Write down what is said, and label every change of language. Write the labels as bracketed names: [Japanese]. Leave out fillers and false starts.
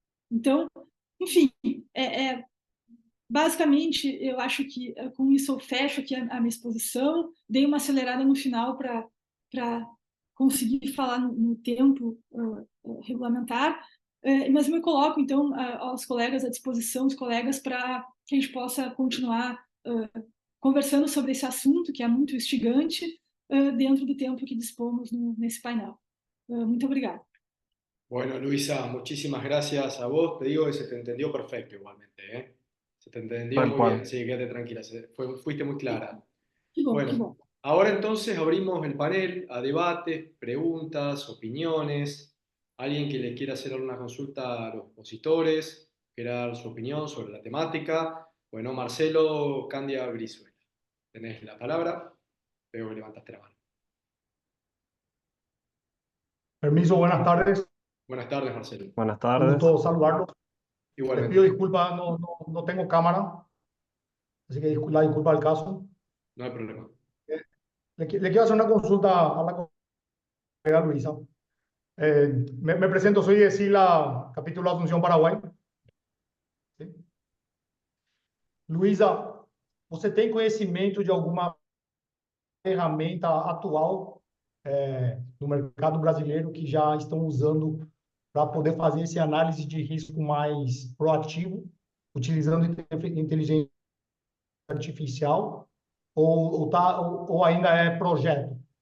[Portuguese] Então, enfim, basicamente, eu acho que com isso eu fecho aqui a minha exposição, dei uma acelerada no final para conseguir falar no tempo regulamentar, mas me coloco, então, aos colegas à disposição, os colegas, para que a gente possa continuar conversando sobre esse assunto, que é muito instigante, dentro do tempo que dispomos nesse painel. Muito obrigada. [Spanish] Bueno, Luisa, muchísimas gracias a vos. Te digo que se te entendió perfecto igualmente, ¿eh? Se te entendió muy bien, así que quédate tranquila, fuiste muy clara. [Portuguese] Que bom, [Spanish] bueno, [Portuguese] que bom. [Spanish] Ahora entonces abrimos el panel a debates, preguntas, opiniones. Alguien que le quiera hacer alguna consulta a los expositores, quiera dar su opinión sobre la temática. Bueno, Marcelo Candia Brizuela, tenés la palabra. Veo que levantaste la mano. Permiso, buenas tardes. Buenas tardes, Marcelo. Buenas Un tardes. gusto saludarlos. Les Igualmente. pido disculpas, no tengo cámara, así que la disculpa del caso. No hay problema. Le quiero hacer una consulta a la colega Luisa. Me presento, soy de SILA, capítulo Asunción, Paraguay. ¿Sí? [Portuguese] Luisa, você tem conhecimento de alguma ferramenta atual no mercado brasileiro que já estão usando para poder fazer essa análise de risco mais proativo, utilizando inteligência artificial, ou ainda é projeto?